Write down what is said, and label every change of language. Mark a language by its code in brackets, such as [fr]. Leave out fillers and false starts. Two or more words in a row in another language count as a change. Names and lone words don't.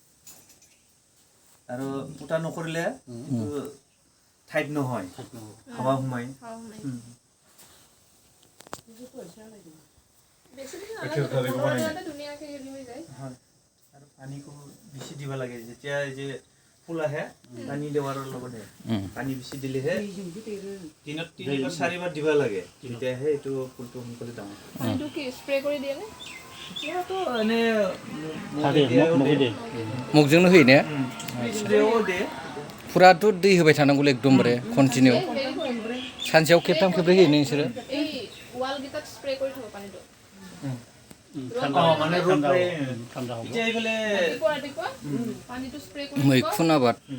[as] আৰু ফুটা নকৰিলে টাইট নহয় হাৱা সোমাই পানী বেছি দিব লাগে যেতিয়া যে ফুল আহে পানী দেৱাৰ লগতে পানী বেছি দিলেহে দিনত 3-4 বাৰ দিব লাগে তেতিয়াহে এইটো ফুলটো সোনকালে ডাঙৰ হয় পানীটো কি স্প্ৰে কৰি দিয়ে নে এটো এনে [brx] मुगजोंनो होयो ने फुराथ' दै होबाय थानांगौलै एकदमबारे कन्टिनिउ सानसेयाव खेबथाम खेबब्रै होयो नोंसोरो मैखुन आबाद